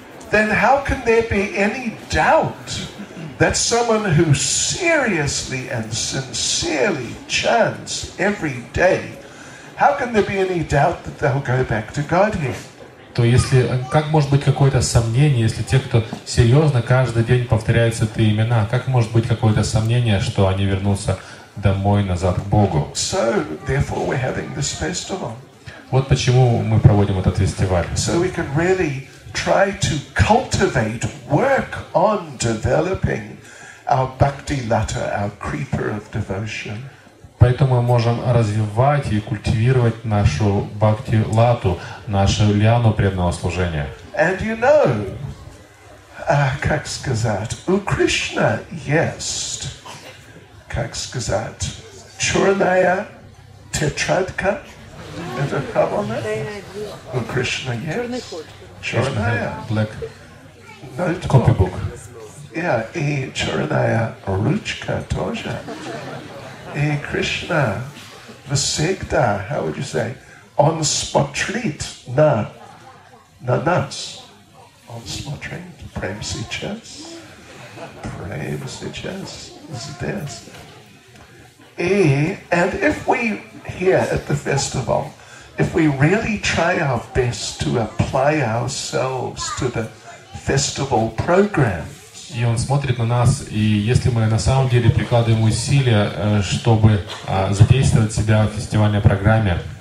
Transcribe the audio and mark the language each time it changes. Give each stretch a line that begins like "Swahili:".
English: Then how can there be any doubt that someone who seriously and sincerely chants every day, how can there be any doubt that they'll go back to Godhead?
Russian: То если, как может быть какое-то сомнение, если те, кто серьезно каждый день повторяют святые имена, как может быть какое-то сомнение, что они вернутся домой, назад к Богу?
English: So, therefore we're having this festival.
Russian: Вот почему мы проводим этот фестиваль.
English: So we can really try to cultivate, work on developing our bhakti lata, our creeper of devotion.
Russian: Поэтому мы можем развивать и культивировать нашу бхакти-лату, нашу лиану преданного служения.
English: And you know,
Russian: как сказать, у Кришны есть, как сказать, черная тетрадка. Это правильно? У Кришны есть черная.
English: Black copybook. Yeah,
Russian: и черная ручка тоже. И Кришна всегда,
English: how would you say,
Russian: он смотрит на нас. Он смотрит прямо сейчас. Прямо сейчас. Здесь.
English: And if we here at the festival, if we really try our best to apply ourselves to the festival program,
Russian: и он смотрит на нас, и если мы на самом деле прикладываем усилия, чтобы задействовать себя в фестивальной программе,